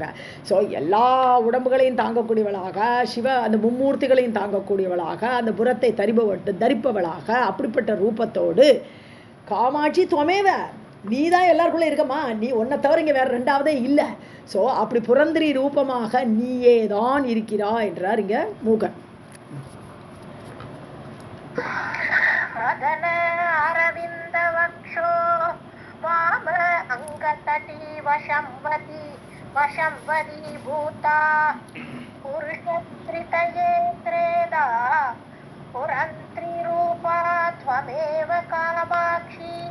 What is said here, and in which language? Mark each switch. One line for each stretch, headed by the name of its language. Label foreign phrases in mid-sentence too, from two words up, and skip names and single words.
Tamil: ஸோ எல்லா உடம்புகளையும் தாங்கக்கூடியவளாக, அந்த மும்மூர்த்திகளையும் தாங்கக்கூடியவளாக, அந்த புறத்தை தரிப்பவளாக, அப்படிப்பட்ட ரூபத்தோடு காமாட்சி துவமேவ நீ தான் எல்லாருக்குள்ளே இருக்கமா. நீ ஒன்றை தவிர இங்கே வேற ரெண்டாவதே இல்லை. ஸோ அப்படி புரந்திரி ரூபமாக நீயே தான் இருக்கிறா என்றார் இங்கே மூகன்.
Sanskrit: वदन अरविन्द वक्षो वाम अङ्गतटी वशंवदी भूता पुरुषत्रितये त्रेधा पुरन्त्रिरूपा त्वमेव कामाक्षी.